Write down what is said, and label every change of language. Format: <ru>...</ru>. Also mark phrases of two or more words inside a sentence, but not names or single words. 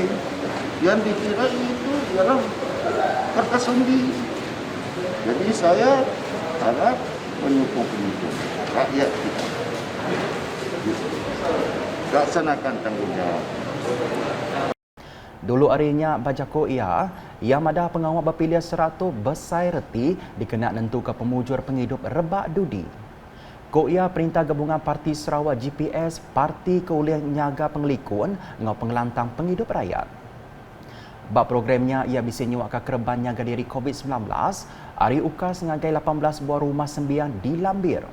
<ms>Yang dikira itu ialah kertas undi. Jadi saya harap penyokong rakyat kita laksanakan tanggungjawab.</ms> <iba>Dulu harinya bajako ia madah pengawal berpilihan 100 besai reti dikena nentu ke pemujur penghidup rebak dudi. Ko ia perintah gabungan Parti Sarawak GPS Parti Keulian Nyaga Pengelikun ngau pengelantang penghidup rakyat. Bab programnya ia bisa nyuak ke kerban nyaga diri COVID-19, hari UKAS ngagai 18 buah rumah sembian di Lambir.</iba>